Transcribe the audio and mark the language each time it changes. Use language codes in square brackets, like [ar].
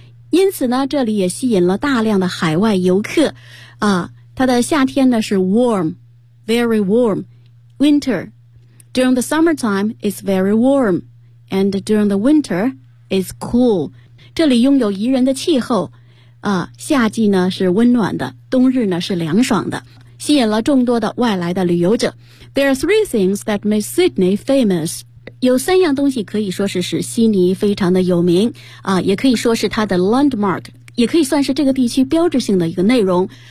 [zh] 因此呢这里也吸引了大量的海外游客啊，它的夏天呢是 [en] warm, very warm, winter,During the summertime, it's very warm, and during the winter, it's cool. [zh] 这里拥有宜人的气候，夏季呢是温暖的，冬日呢是凉爽的，吸引了众多的外来的旅游者。 [en] There are three things that make Sydney famous. [zh] 有三样东西可以说是使悉尼非常的有名，也可以说是它的 landmark, 也可以算是这个地区标志性的一个内容。